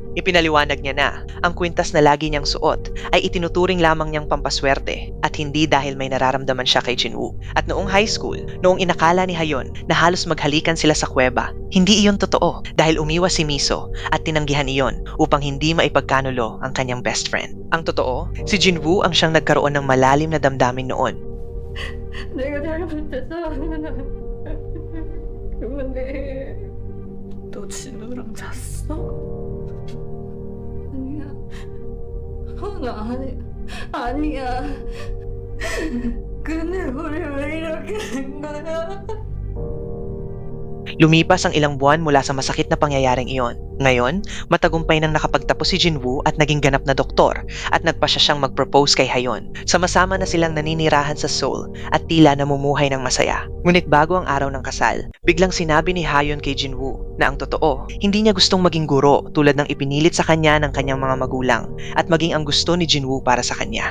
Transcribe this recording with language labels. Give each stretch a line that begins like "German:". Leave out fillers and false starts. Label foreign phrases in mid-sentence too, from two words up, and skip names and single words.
Filipino: Ipinaliwanag niya na ang kwintas na lagi niyang suot ay itinuturing lamang niyang pampaswerte at hindi dahil may nararamdaman siya kay Jinwoo. At noong
English: high school,
Filipino: noong inakala ni Hayon na halos maghalikan sila sa kuweba, hindi iyon totoo dahil umiwas si Miso at tinanggihan iyon upang hindi maipagkanulo ang kanyang
English: best friend.
Filipino: Ang totoo, si Jinwoo ang siyang nagkaroon ng malalim na damdamin noon.
Korean: 내가 잘못했어. 그만해. 너 진우랑 잤어? 아니야. 나 아니야. 근데 우리 왜 이렇게 된 거야?
Filipino: Lumipas ang ilang buwan mula sa masakit na pangyayaring iyon. Ngayon, matagumpay nang nakapagtapos si Jinwoo at naging ganap na doktor at nagpasya siyang mag-propose kay Hayon. Sama-sama na silang naninirahan sa Seoul at tila namumuhay ng masaya. Ngunit bago ang araw ng kasal, biglang sinabi ni Hayon kay Jinwoo na ang totoo, hindi niya gustong maging guro tulad ng ipinilit sa kanya ng kanyang mga magulang at maging ang gusto ni Jinwoo para sa kanya.